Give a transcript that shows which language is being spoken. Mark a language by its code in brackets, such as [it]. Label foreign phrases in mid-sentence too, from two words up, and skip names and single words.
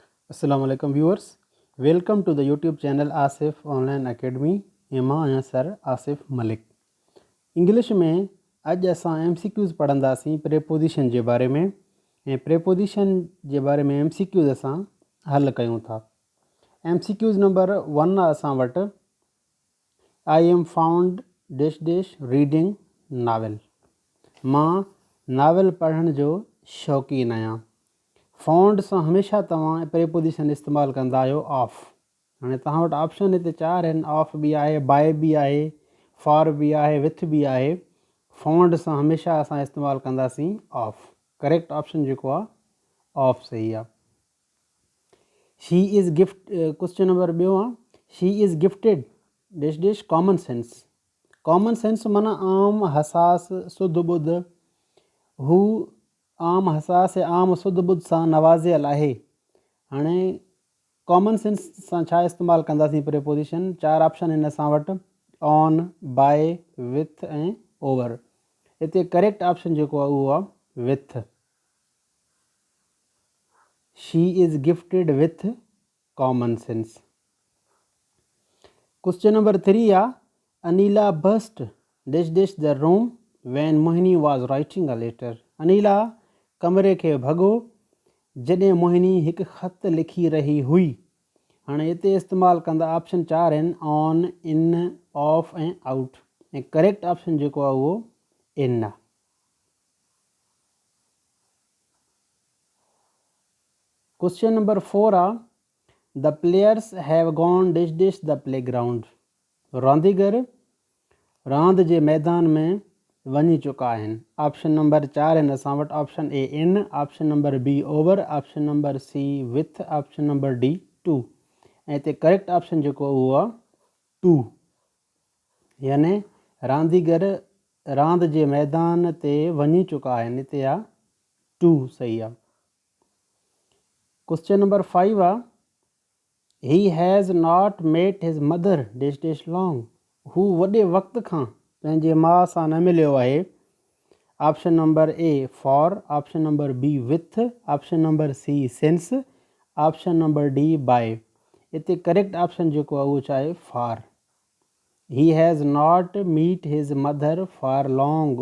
[ar] السلام علیکم [en] viewers, welcome to the YouTube channel Asif Online Academy [sd] ऐं मां आहियां सर आसिफ मलिक। इंग्लिश में अॼु असां MCQs पढ़ंदासीं प्रेपोजिशन जे बारे में ऐं प्रेपोजिशन जे बारे में MCQs असां हल कयूं था। MCQs नंबर 1 आहे असां वटि, [en] I am found dash dash reading novel. [sd] मां नावल पढ़ण जो शौक़ीन आहियां। फाउंड सां हमेशह तव्हां प्रेपोजिशन इस्तेमालु कंदा आहियो ऑफ। हाणे तव्हां वटि ऑप्शन हिते 4 आहिनि, ऑफ बि आहे, बाय बि आहे, फॉर बि आहे, विथ बि आहे। फाउंड सां हमेशह असां इस्तेमालु कंदासीं ऑफ। [en] correct option [sd] जेको आहे ऑफ सही आहे। [en] She is gift, question number ॿियो आहे, She is gifted dash dash common sense. common sense [sd] माना आम हसास सुध ॿुध। हू आम हसास ऐं आम सुध ॿुध सां नवाज़ियल आहे। हाणे [en] common sense [sd] सां छा इस्तेमालु कंदासीं प्रेपोजिशन? 4 ऑप्शन आहिनि असां वटि, [en] on, by, with ऐं over। [sd] हिते [en] correct option [sd] जेको आहे उहो आहे विथ। [en] She is gifted with common sense. Question number 3 आहे, Anila bust dash dash the room when Mohini was writing a letter। [sd] अनिला कमरे खे भॻो जॾहिं मोहिनी हिकु ख़त लिखी रही हुई। हाणे हिते इस्तेमालु कंदा ऑप्शन 4 आहिनि, [en] on, in, off [sd] ऐं आउट। ऐं [en] correct option [sd] जेको आहे उहो इन आहे। [en] question number [sd] 4 आहे, [en] The players have gone dash dash the playground. [sd] रांदीगर रांदि जे मैदान में वञी चुका आहिनि। [en] option number [sd] 4 आहिनि असां वटि, [en] Option A in, option number B over, option number C with, option number D to. [sd] ऐं हिते [en] correct option [sd] जेको उहो आहे टू। याने रांदीगर रांदि जे मैदान ते वञी चुका आहिनि, हिते आहे टू सही आहे। [en] Question number 5 आहे, he has not met his mother dash dash long। [sd] हू वॾे वक़्त खां पंहिंजे माउ सां न मिलियो आहे। [en] Option number A for, option number B with, option number C since, option number D by. [sd] हिते [en] correct option [sd] जेको आहे उहो छा आहे? फॉर। [en] He has not meet his mother for long.